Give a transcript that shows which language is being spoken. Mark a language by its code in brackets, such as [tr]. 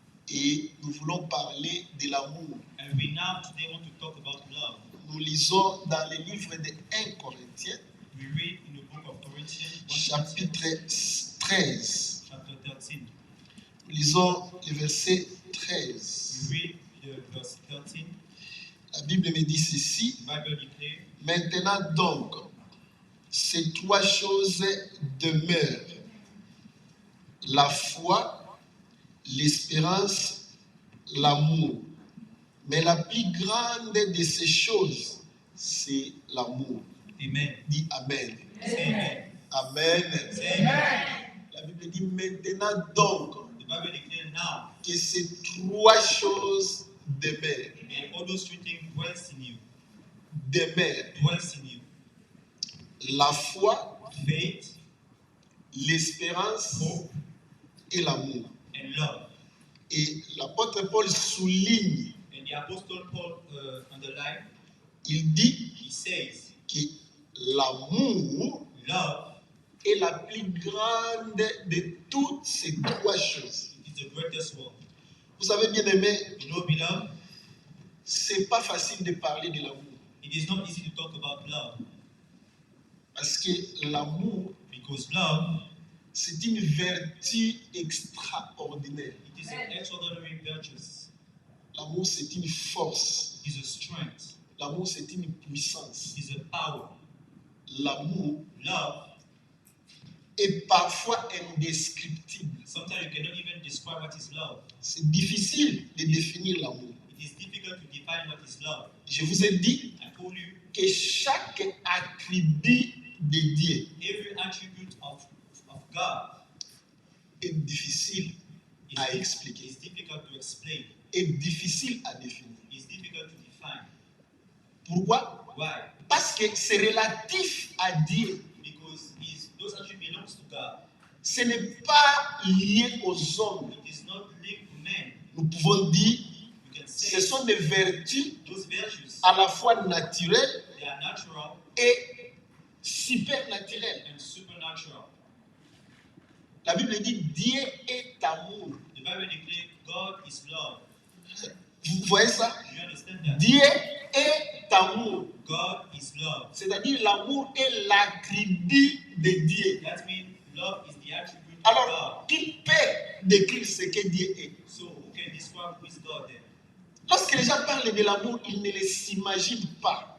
[fr] et nous voulons parler de l'amour. [en] And we now today want to talk about love. [fr] Nous lisons dans le livre de 1 Corinthiens, [en] We read in the book of Corinthians, 1 [fr] chapitre [en] Corinthians [fr] 13. [en] chapter 13. [fr] Nous lisons le verset [en] We [fr] 13. [en] read the verse 13. [fr] La Bible me dit ceci. [en] The Bible declares, [fr] Maintenant donc, ces trois choses demeurent. La foi, l'espérance, l'amour. Mais la plus grande de ces choses, c'est l'amour. Amen. Dis Amen. [en] Say amen. Amen. Say amen. [fr] La Bible dit maintenant donc [en] The Bible declares now, [fr] que ces trois choses demeurent. [en] and all those three things dwells in you, [fr] Demeurent. [en] dwells in you. [fr] La foi, [en] Faith, [fr] l'espérance [en] hope, [fr] et l'amour. [en] and love. [fr] Et l'apôtre Paul souligne, [en] And the Apostle Paul underlined, [fr] il dit [en] he says, [fr] que l'amour [en] love [fr] est la plus grande de toutes ces trois choses. [en] is the greatest one. [fr] Vous savez, bien aimé, [en] You know, beloved, [fr] c'est pas facile de parler de l'amour. [en] it is not easy to talk about love, [fr] Parce que l'amour, [en] because love, [fr] c'est une vertu extraordinaire. [en] it is an extraordinary virtue. [fr] L'amour, c'est une force. [en] It is a strength. [fr] L'amour, c'est une puissance. [en] It is a power. [fr] l'amour [en] Love, [fr] est parfois indescriptible. [en] sometimes you cannot even describe what is love. [fr] C'est difficile de définir l'amour. [en] It is difficult to define what is love. [fr] Je vous ai dit [en] I told you, [fr] que chaque attribut de Dieu [en] every attribute of God [fr] est difficile [en] is, [fr] à expliquer, [en] is difficult to explain. [fr] est difficile à définir. [en] It's difficult to define. [fr] Pourquoi? [en] Why? [fr] Parce que c'est relatif à Dieu. [en] Because those attributes belongs to God. [fr] Ce n'est pas lié aux hommes. [en] It is not linked to men. [fr] Nous pouvons dire [en] You can [fr] ce [en] say [fr] sont des vertus [en] those virtues, [fr] à la fois naturelles [en] they are natural [fr] et supernaturelles. [en] and supernatural. [fr] La Bible dit Dieu est amour. [en] The Bible declares God is love. [fr] Vous voyez ça? [en] Do you understand that? [fr] Dieu est amour. [en] God is love. [fr] C'est-à-dire l'amour est l'attribut de Dieu. [en] That means love is the attribute of [fr] Alors, [en] God. [fr] qui peut décrire ce que Dieu est? [en] So who can describe who is God then? [fr] Lorsque les gens parlent de l'amour, ils ne s'imaginent pas